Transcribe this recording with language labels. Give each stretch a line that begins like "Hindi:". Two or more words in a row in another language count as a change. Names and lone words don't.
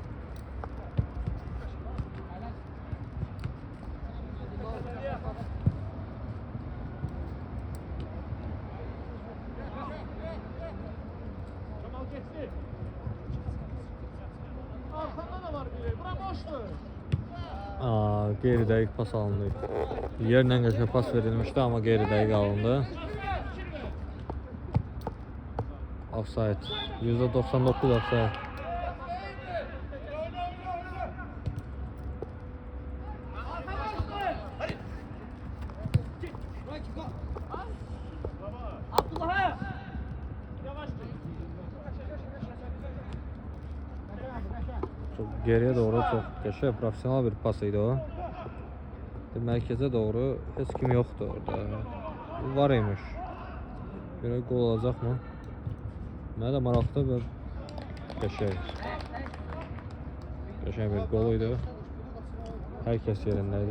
Turkish: Kemal geçti. Arkanda da var biri. Bura boştur.
Azerbaijani: Geri dəqiq pas alındı. Yerlə qəşəng pas verilmişdi, amma geri dəqiq alındı. Offside. %99 offside. Abdullah. Yavaş.
Turkish: Çok geriye doğru çok qəşəng profesyonel bir pas idi o.
Azerbaijani: Mərkəzə doğru heç kim yoxdur orada. Var imiş. Görək gol olacaqmı? Mənə də maraqlı və qəşəng. Qəşəng bir gol idi. Hər kəs yerində idi.